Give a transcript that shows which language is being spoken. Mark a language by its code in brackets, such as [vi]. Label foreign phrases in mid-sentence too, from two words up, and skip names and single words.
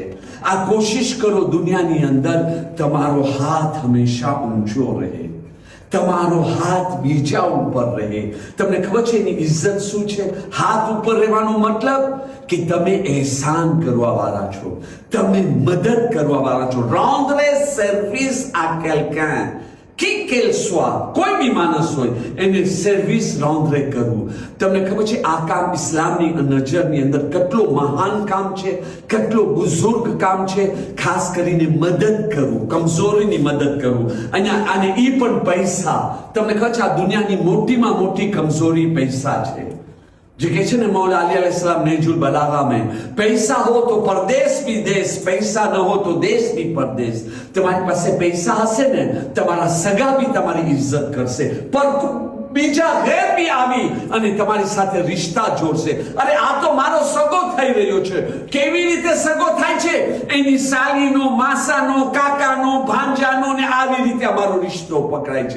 [gu] આ કોશિશ કરો દુનિયાની અંદર તમારો હાથ હંમેશા ઊંચો રહે, તમારો હાથ બીજા ઉપર રહે. તમને ખબર છે એની ઇજ્જત શું છે? હાથ ઉપર રહેવાનો મતલબ કે તમે એહસાન કરવા વાળા છો, તમે મદદ કરવા વાળા છો. [fr] rendre service à quelqu'un, qui qu'elle soit, [gu] કોઈ બી માણસ હોય એને સર્વિસ rendre કરવું. તમને ખબર છે આ કામ ઇસ્લામની નજરની અંદર કેટલો મહાન કામ છે, કેટલો બુઝુર્ગ કામ છે. ખાસ કરીને મદદ કરવું, કમજોરીની મદદ કરવું. અને એ પણ પૈસા. તમને ખબર છે આ દુનિયાની મોટીમાં મોટી કમજોરી પૈસા છે. જે કહે છે ને મૌલા અલી [hi] अलैहिस्सलाम नेजुल बलागा में, पैसा हो तो परदेश भी देश, पैसा न हो तो देश भी परदेश. [gu] તમારી પાસે પૈસા હશે ને તમારા સગા બી તમારી ઇજ્જત કરશે, પર બીજા ગેર બી આવી અને તમારી સાથે રિશ્તા જોડશે. અરે આ તો મારો સગો થઈ રહ્યો છે. કેવી રીતે સગો થાય છે? એની સાલીનો, માસાનો, કાકાનો, ભાંજાનો ને આવી રીતે અમારો રિશ્તો પકડાય છે.